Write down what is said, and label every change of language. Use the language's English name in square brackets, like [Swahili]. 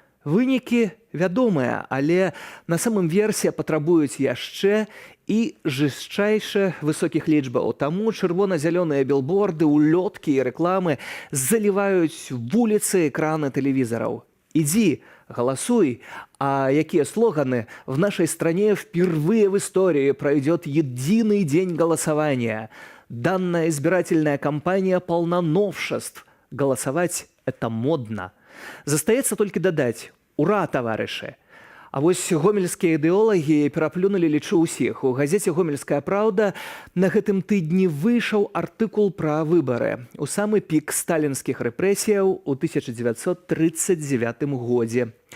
[Belarusian] Вынікі вядомыя, але на самым версе патрабуюць яшчэ і жышчайше высокіх лічбаў. Таму чырвона-зялёныя білборды, улёткі і рэкламы заліваюць вуліцы, экраны тэлевізараў. [Russian] Иди, голосуй. А какие слоганы? В нашей стране впервые в истории пройдет единый день голосования. Данная избирательная кампания полна новшеств. Голосовать – это модно. [Belarusian] Застаецца толькі дадаць: ура, таварышы! А вось гомельскія ідэолагі пераплюнулі, лічу, ўсіх. У газеце «Гомельская правда» на гэтым тыдні выйшаў артыкул пра выбары у самы пік сталінскіх рэпрэсіяў у 1939 годзе.